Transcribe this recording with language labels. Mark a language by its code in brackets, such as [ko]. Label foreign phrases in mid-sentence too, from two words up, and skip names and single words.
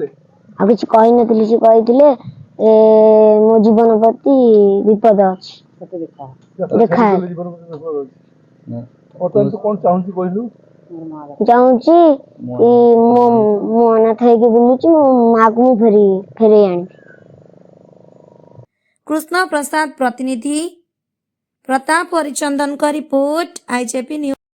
[or] ଆଉ କିଛି କହିନଥିଲି। ସେ କହିଥିଲେ ମୋ ଜୀବନ ପ୍ରତି ବିପଦ ଅଛି। ଦେଖା ହେଲେ ବର୍ତ୍ତମାନ ତୁ କଣ ଚାହୁଁଛୁ କହିଲୁ? ଚାହୁଁଛି କି ମୁଁ ଅନାଥ ହେଇକି ବୁଲୁଛି, ମୋ ମାକୁ ମୁଁ ଫେରେଇ ଆଣିବି। [hi] कृष्ण प्रसाद प्रतिनिधि प्रताप हरिचंदन का रिपोर्ट, IJP न्यूज।